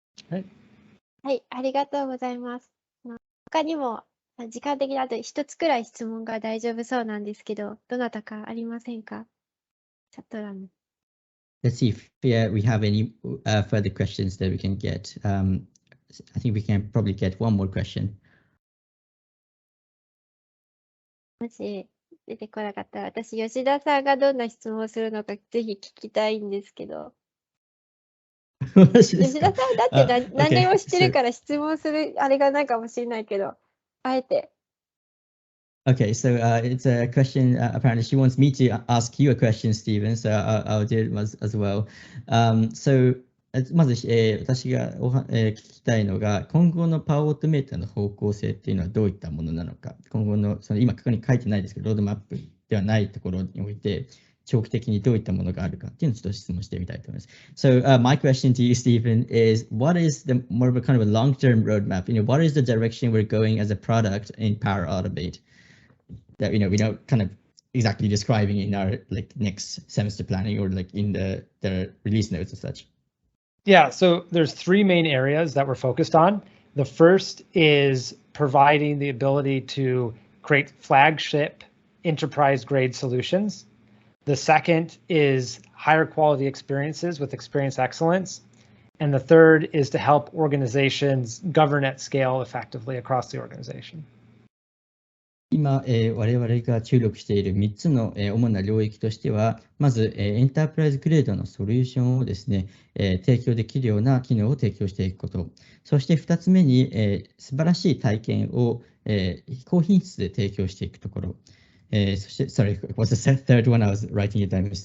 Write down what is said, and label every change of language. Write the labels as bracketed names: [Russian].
[Japanese] はい、はい、ありがとうございます。他にも時間的にあと一つくらい質問が大丈夫そうなんですけど、どなたかありませんか？チャット欄。 [English] Let's see if we have any further questions that we can get. I think we can probably get one more question. [Japanese] もし出てこなかったら、私、吉田さんがどんな質問をするのか、ぜひ聞きたいんですけど。吉田さんだって何でも知ってるから質問するあれがないかもしれないけど、あえて。 [English] Okay, so it's a question. Apparently, she wants me to ask you a question, Stephen. So I'll do it as well. So [Japanese] まず、私が聞きたいのが、今後のパワーオートメーターの方向性っていうのはどういったものなのか、今後の、今ここに書いてないですけど、ロードマップではないところにおいて、長期的にどういったものがあるかっていうのをちょっと質問してみたいと思います。 [English] So my question to you, Stephen, is what is the more of a kind of a long-term roadmap? What is the direction we're going as a product in Power Automate that we don't kind of exactly describing in our next semester planning or in the release notes and such? Yeah, so there's three main areas that we're focused on. The first is providing the ability to create flagship enterprise-grade solutions. The second is higher quality experiences with experience excellence. And the third is to help organizations govern at scale effectively across the organization. [Japanese] 今、我々が注力している3つの、主な領域としては、まず、エンタープライズグレードのソリューションをですね、提供できるような機能を提供していくこと。そして2つ目に、素晴らしい体験を、高品質で提供していくところ。そして、 [English] sorry, what's the third one? I was writing it down.